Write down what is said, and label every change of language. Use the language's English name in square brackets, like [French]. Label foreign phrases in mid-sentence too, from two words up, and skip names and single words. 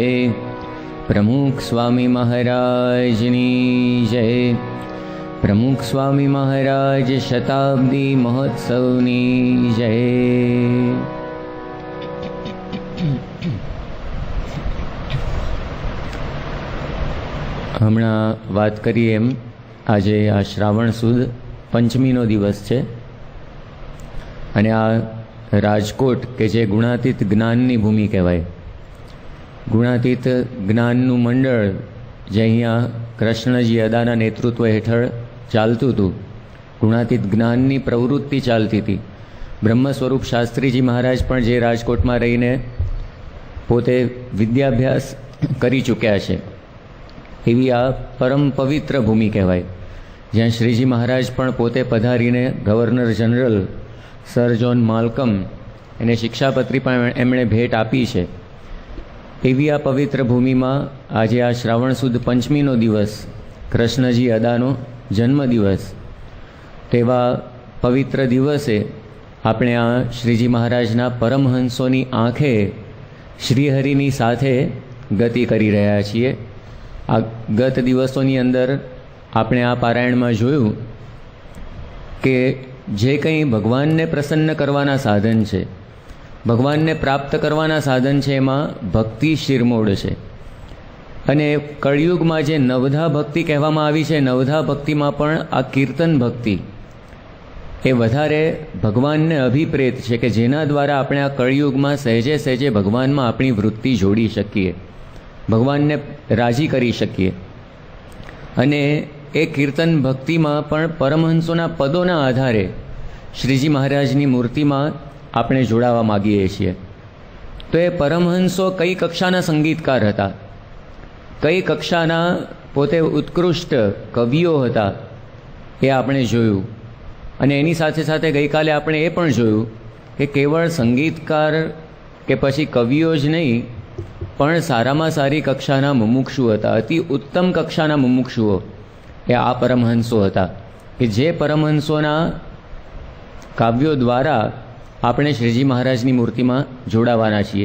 [Gujarati] પ્રમુખ સ્વામી મહારાજની જય। પ્રમુખ સ્વામી મહારાજ શતાબ્દી મહોત્સવની જય। હમણા બાત કરીએ એમ આજે આ શ્રાવણ સુદ પંચમીનો દિવસ હૈ અને આ રાજકોટ કે જે ગુણાતીત જ્ઞાનની ભૂમિ કહેવાય। ગુણાતીત જ્ઞાનનુ મંડળ જે અહીંયા કૃષ્ણજી અદાના નેતૃત્વ હેઠળ ચાલતું હતું। ગુણાતીત જ્ઞાનની પ્રવૃત્તિ ચાલતી થી। બ્રહ્મસ્વરૂપ શાસ્ત્રીજી મહારાજ પણ જે રાજકોટમાં રહીને પોતે વિદ્યાભ્યાસ કરી ચૂક્યા છે એવી આ પરમ પવિત્ર ભૂમિ કહેવાય। જ્યાં શ્રીજી મહારાજ પણ પોતે પધારીને ગવર્નર જનરલ સર જૉન માલ્કમ એને શિક્ષાપત્રી પણ એમણે ભેટ આપી છે। એવી આ પવિત્ર ભૂમિ મેં આજ આ શ્રાવણ સુદ પંચમીનો દિવસ કૃષ્ણજી અદાનો જન્મદિવસ તેવા પવિત્ર દિવસે આપણે આ શ્રીજી મહારાજના પરમહંસોની આંખે શ્રીહરિની સાથે ગતિ કરી રહ્યા છીએ। આ ગત દિવસોની અંદર આપણે આ પારાયણ મેં જોયું કે જે કંઈ ભગવાન ને પ્રસન્ન કરવાના સાધન છે, ભગવાન ને પ્રાપ્ત કરવાના સાધન છે, એમાં ભક્તિ શિરમોડ છે। અને કળયુગ મેં જે નવધા ભક્તિ કહેવામાં આવી છે, નવધા ભક્તિ મેં પણ આ કીર્તન ભક્તિ એ વધારે ભગવાન ને અભિપ્રેત છે કે જેના દ્વારા આપણે આ કળયુગ મેં સહજે સહજે ભગવાન મેં આપણી વૃત્તિ જોડી શકીએ, ભગવાન ને રાજી કરી શકીએ। અને એ કીર્તન ભક્તિ મેં પણ પરમહંસોના પદોના આધારે શ્રીજી મહારાજની મૂર્તિ મેં આપણે જોડાવા માગીએ છીએ। તો એ પરમહંસો કઈ કક્ષાના સંગીતકાર હતા, કઈ કક્ષાના પોતે ઉત્કૃષ્ટ કવિઓ હતા એ આપણે જોયું। અને એની સાથે સાથે ગઈકાલે આપણે એ પણ જોયું કે કેવળ સંગીતકાર કે પછી કવિઓ જ નહીં પણ સારામાં સારી કક્ષાના મુમુક્ષુ હતા, અતિ ઉત્તમ કક્ષાના મુમુક્ષુઓ એ આ પરમહંસો હતા કે જે પરમહંસોના કાવ્યો દ્વારા આપણે શ્રીજી મહારાજની મૂર્તિમાં જોડાવાના છીએ।